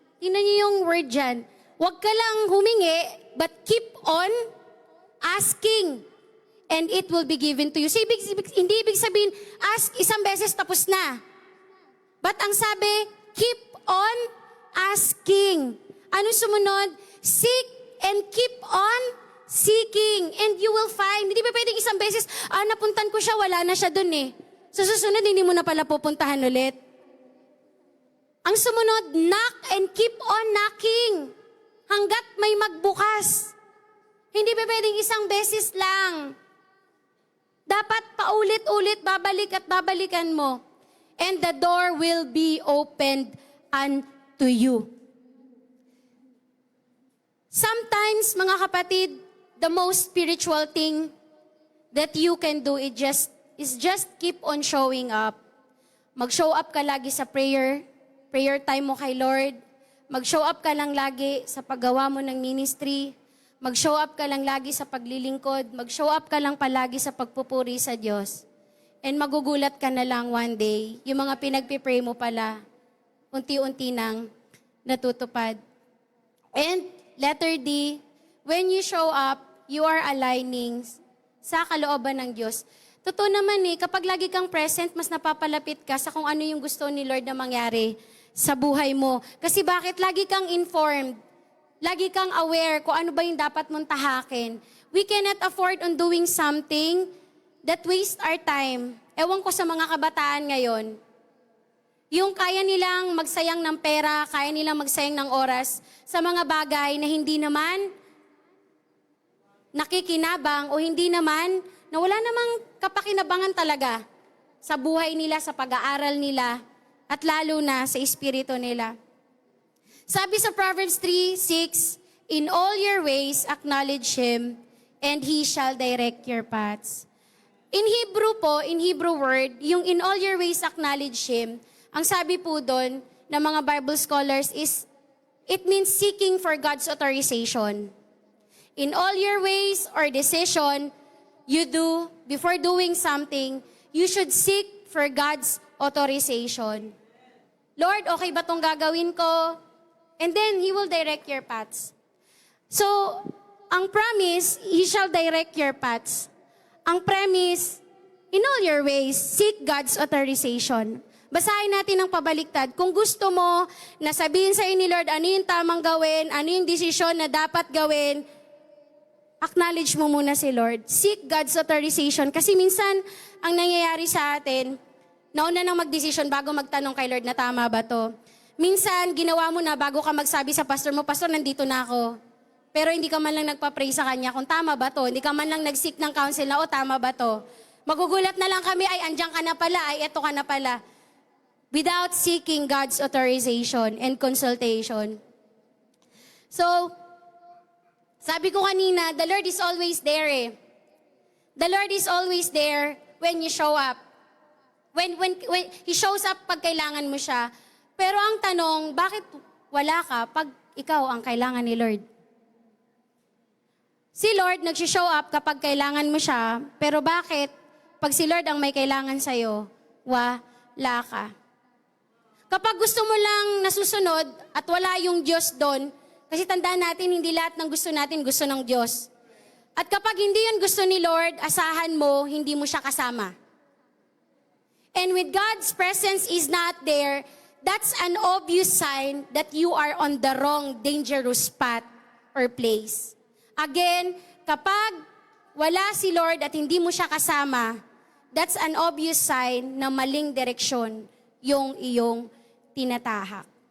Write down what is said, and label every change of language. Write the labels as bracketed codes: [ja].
[tl] Tingnan niyo yung word dyan. Huwag ka lang humingi, [en] but keep on asking. And it will be given to you. So, [tl] hindi ibig sabihin, ask isang beses tapos na. [en] But [tl] ang sabi, [en] keep on asking. [tl] Ano sumunod? [en] Seek and keep on seeking. And you will find. [tl] Hindi ba pwedeng isang beses, napuntan ko siya, wala na siya dun eh. So, susunod, hindi mo na pala pupuntahan ulit. Ang sumunod, [en] knock and keep on knocking. [tl] Hanggat may magbukas. Hindi ba pwedeng isang beses lang. Dapat paulit-ulit, babalik at babalikan mo. [en] And the door will be opened unto you. Sometimes, mga kapatid, the most spiritual thing that you can do is just keep on showing up. [tl] Mag-show up ka lagi sa prayer time mo kay Lord. Mag-show up ka lang lagi sa paggawa mo ng ministry. Mag-show up ka lang lagi sa paglilingkod. Mag-show up ka lang palagi sa pagpupuri sa Diyos. And magugulat ka na lang one day, yung mga pinagpipray mo pala, unti-unti nang natutupad. And [en] Letter D, when you show up, you are aligning [tl] sa kalooban ng Diyos. Totoo naman kapag lagi kang present, mas napapalapit ka sa kung ano yung gusto ni Lord na mangyari sa buhay mo. Kasi bakit? Lagi kang informed. Lagi kang aware kung ano ba yung dapat mong tahakin. [en] We cannot afford on doing something that waste our time. [tl] Ewan ko sa mga kabataan ngayon. Yung kaya nilang magsayang ng pera, kaya nilang magsayang ng oras sa mga bagay na hindi naman nakikinabang o hindi naman, na wala namang kapakinabangan talaga sa buhay nila, sa pag-aaral nila, at lalo na sa espiritu nila. Sabi sa Proverbs 3:6, [en] in all your ways acknowledge Him, and He shall direct your paths. In Hebrew word, yung in all your ways acknowledge Him, [tl] ang sabi po doon ng mga [en] Bible scholars is, it means seeking for God's authorization. In all your ways or decision you do, before doing something, you should seek for God's authorization. Lord, [tl] okay ba tong gagawin ko? [en] And then, He will direct your paths. So, ang promise, He shall direct your paths. Ang premise, in all your ways, seek God's authorization. [tl] Basahin natin ang pabaliktad. Kung gusto mo na sabihin sa'yo ni Lord, ano yung tamang gawin, ano yung desisyon na dapat gawin, [en] acknowledge mo muna si Lord. Seek God's authorization. [tl] Kasi minsan, ang nangyayari sa atin, nauna nang magdesisyon bago magtanong kay Lord na tama ba to. Minsan, ginawa mo na bago ka magsabi sa pastor mo, Pastor, nandito na ako. Pero hindi ka man lang nagpa-pray sa kanya kung tama ba to. Hindi ka man lang nag-seek ng counsel na, tama ba to. Magugulat na lang kami, ay andyan ka na pala, ay eto ka na pala. [en] Without seeking God's authorization and consultation. So, [tl] sabi ko kanina, [en] the Lord is always there The Lord is always there when you show up. When He shows up [tl] pag kailangan mo siya. Pero ang tanong, bakit wala ka pag ikaw ang kailangan ni Lord? Si Lord nag-show up kapag kailangan mo siya, pero bakit pag si Lord ang may kailangan sa'yo, wala ka? Kapag gusto mo lang nasusunod at wala yung Diyos doon, kasi tandaan natin, hindi lahat ng gusto natin gusto ng Diyos. At kapag hindi yun gusto ni Lord, asahan mo, hindi mo siya kasama. [en] And when God's presence is not there, that's an obvious sign that you are on the wrong, dangerous path or place. [tl] Again, kapag wala si Lord at hindi mo siya kasama, [en] that's an obvious sign [tl] na maling direksyon yung iyong tinatahak.